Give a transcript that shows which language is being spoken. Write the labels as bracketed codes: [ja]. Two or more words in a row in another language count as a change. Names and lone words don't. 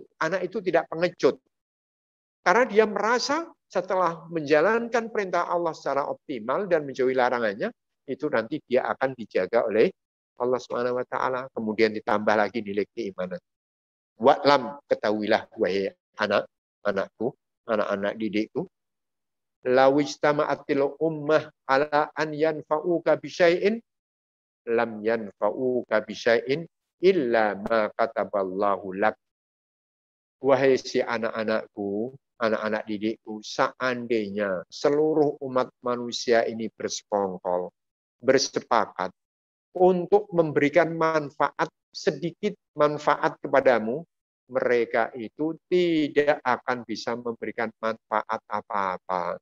[id] Anak itu tidak pengecut. Karena dia merasa setelah menjalankan perintah Allah secara optimal dan menjauhi larangannya, itu nanti dia akan dijaga oleh Allah [ar] سبحانه وتعالى. [id] Kemudian ditambah lagi nilai keimanan. [ar] Wa'lam, [id] ketahuilah wahai anak-anakku, anak-anak didikku, [ar] لو اجتمعت الأمة على أن ينفعوك بشيء لم ينفعوك بشيء إلا ما كتبه الله لك. [id] Wahai si anak-anakku, anak-anak didikku, seandainya seluruh umat manusia ini bersekongkol, bersepakat untuk memberikan manfaat, sedikit manfaat kepadamu, mereka itu tidak akan bisa memberikan manfaat apa-apa.